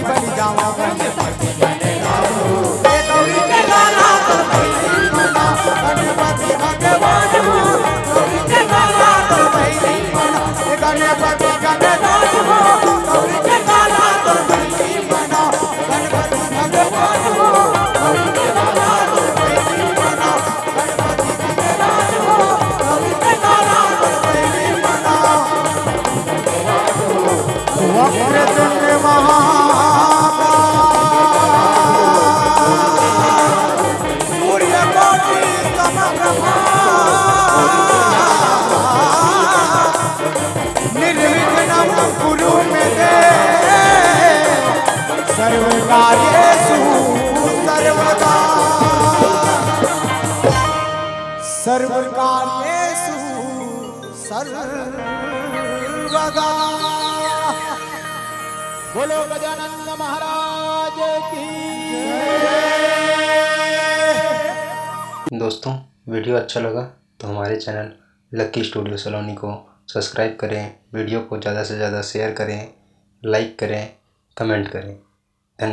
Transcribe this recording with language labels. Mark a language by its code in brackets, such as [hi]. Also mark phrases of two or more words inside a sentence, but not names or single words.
[hi] बलि जाओ गणपति गणराज हो, ये गौरी के लाला गणपति मना, गणपति भगवान हो, गौरी के लाला गणपति मना, ये गणपति गणराज हो, गौरी के लाला गणपति मना, गणपति भगवान हो, गौरी के लाला गणपति मना, गणपति गणराज हो, गौरी के लाला गणपति मना। [sa] वक्रतुंड महाकाय, सूर्यकोटि समप्रभा, निर्विघ्नं कुरु मे देव, सर्वकार्येषु सर्वदा, सर्वकार्येषु सर्वदा। [hi] बोलो गजानन महाराज की जय। दोस्तों वीडियो अच्छा लगा तो हमारे चैनल लकी स्टूडियो सलोनी को सब्सक्राइब करें, वीडियो को ज़्यादा से ज़्यादा शेयर करें, लाइक करें, कमेंट करें।